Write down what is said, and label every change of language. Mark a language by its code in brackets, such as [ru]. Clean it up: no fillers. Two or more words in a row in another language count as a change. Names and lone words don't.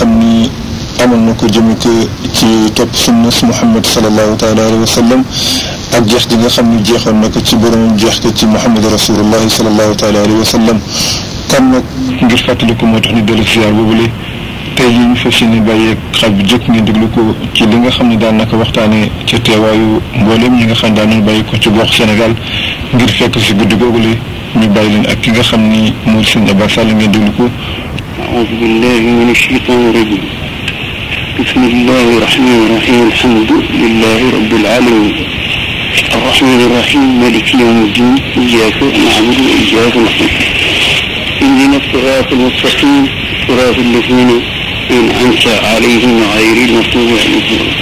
[wo] xam ni amoon na ko jëme ko ci topp sunna Muhammad [ar] صلى الله تعالى عليه وسلم [wo] ak jeex gi nga xam ni jeexoon na ko ci boromam jeex ko ci Muhammad [ar] رسول الله صلى الله تعالى عليه وسلم [wo] kon nag ngir fàttaliku moo tax ñu dellu ziar boobule tey jii ñu fas yéene bàyyeeg xel bi jëkk ngeen déglu ko ci li nga xam ne daan na ko waxtaanee ca teewaayu mboolem ñi nga xam daan nañu bàyyi ko ci gox Sénégal ngir fekk si guddi googule ñu bàyyi leen ak ki nga xam ni moo di Serigne Abass Sall ngeen déglu ko. [ar] أعوذ بالله من الشيطان الرجيم بسم الله الرحمن الرحيم الحمد لله رب العالمين الرحمن الرحيم مالك يوم الدين إياك نعبد وإياك نستعين اهدنا الصراط المستقيم صراط الذين أنعمت عليهم غير المغضوب عليهم